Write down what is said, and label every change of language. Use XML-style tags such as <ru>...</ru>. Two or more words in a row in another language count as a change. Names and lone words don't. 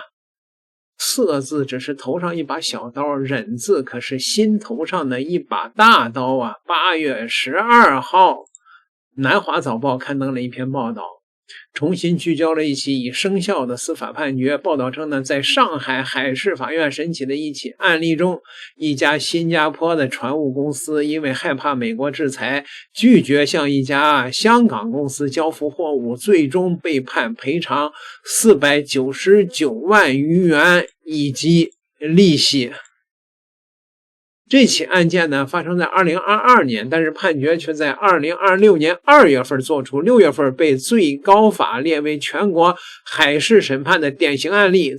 <zh>色字只是头上一把小刀，忍字可是心头上的一把大刀啊！8月12号，南华早報刊登了一篇報道，重新聚焦了一起已生效的司法判決。報道稱呢，在上海海事法院審起的一起案例中，一家新加坡的船務公司因為害怕美國制裁，拒絕向一家香港公司交付貨物，最終被判賠償499萬餘元以及利息。這起案件呢，發生在2022年，但是判決卻在2026年2月份作出，6月份被最高法列為全國海事審判的典型案例。</zh>